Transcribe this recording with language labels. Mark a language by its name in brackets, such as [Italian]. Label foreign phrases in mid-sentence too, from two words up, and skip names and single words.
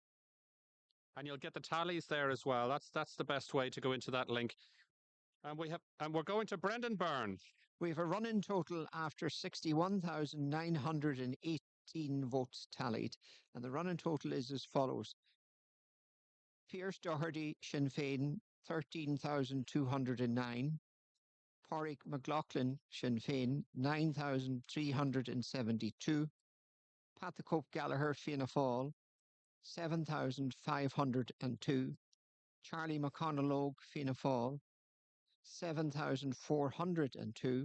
[English] And you'll get the tallies there as well. That's the best way to go into that link. And we're going to Brendan Byrne. We have a running total after 61,918 votes tallied, and the running total is as follows: Pierce Doherty, Sinn Féin, 13,209. Pádraig McLaughlin, Sinn Féin, 9,372. Pat the Cope Gallagher, Fianna Fáil, 7,502. Charlie McConnell, Fianna Fáil, 7,402.